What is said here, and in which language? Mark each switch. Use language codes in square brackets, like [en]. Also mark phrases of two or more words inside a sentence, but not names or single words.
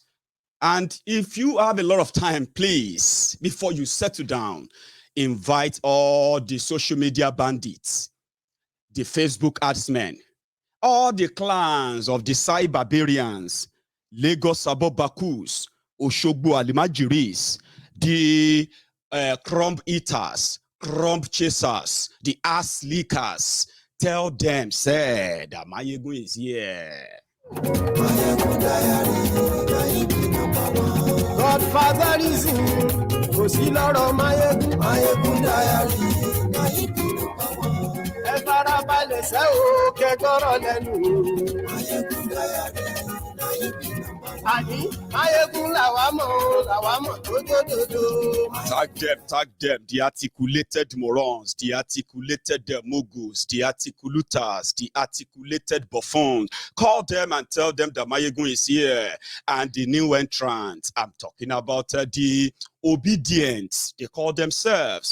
[en] And if you have a lot of time, please, before you settle down, invite all the social media bandits, the Facebook adsmen, all the clans of the Sai barbarians, Lagos Abobakus, Oshogbo Alimajiris, the crumb eaters, crumb chasers, the ass leakers. Tell them, say that Mayegun is here. Godfather is in. Go see Lord of Mayegun diary. [yo] Efarabalẹ̀ ṣe o kẹ́kọ̀rọ̀ lẹ́nu. [en] Mayegun diary. [yo] Ani Mayegun làwámọ̀ dododo. [en] Tag them, the articulated morons, the articulated moguls, the articulators, the articulated buffoons. Call them and tell them that Mayegun is here. And the new entrants, I'm talking about the obedient, they call themselves.